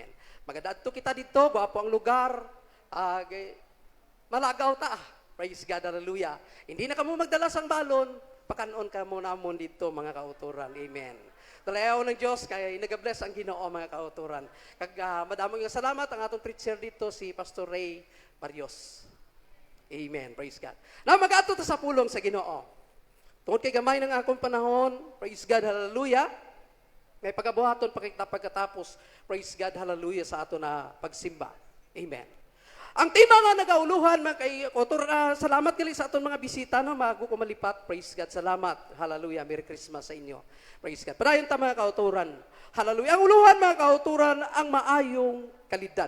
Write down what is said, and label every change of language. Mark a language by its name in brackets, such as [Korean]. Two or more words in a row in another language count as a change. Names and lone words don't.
[Hiligaynon] Magadaadto kita dito, gwapo ang lugar. Malagaw ta. [English] Praise God, hallelujah. [Hiligaynon] Hindi na kamo magdala sang balon, pakanon ka muna mo dito mga kauturan. Amen. Dalayaw ng Diyos, kaya nag-bless ang Ginoo mga kauturan. Kag madamong nga salamat ang atong preacher dito, si Pastor Ray Barrios. [English] Amen. Praise God. [Hiligaynon] Na mag-ato ta sa pulong sa Ginoo. Tungod kay gamay ng akong panahon, [English] praise God, hallelujah. [Hiligaynon] May pagabuhaton pagkatapos, [English] praise God, [Hiligaynon] hallelujah, sa ato na pagsimba. Amen. Ang tema nga nagauluhan, mga kauturan, salamat gali sa aton mga bisita, no, mago ko malipat, [English] praise God, [Hiligaynon] salamat, [English] hallelujah, Merry Christmas [Hiligaynon] sa inyo, [English] praise God. [Hiligaynon] Padayon ta mga kauturan, hallelujah, ang uluhan mga kauturan, ang maayong kalidad.